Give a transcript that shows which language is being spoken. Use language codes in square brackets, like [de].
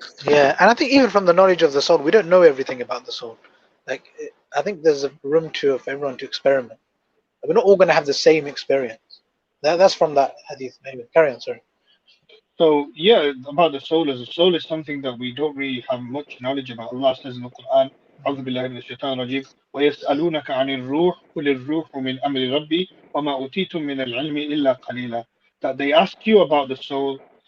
[en] yeah, and I think even from the knowledge of the soul, we don't know everything about the soul. Like, I think there's a room to for everyone to experiment. We're not all going to have the same experience. That's from that hadith. Anyway, carry on. Sorry. So yeah, about the soul is something that we don't really have much knowledge about. Allah says in the Quran, [ar] أعوذ بالله من الشيطان الرجيم ويسألونك عن الروح قل الروح من أمر ربي وما أوتيتم من العلم إلا قليلا. [en] That they ask you about the soul.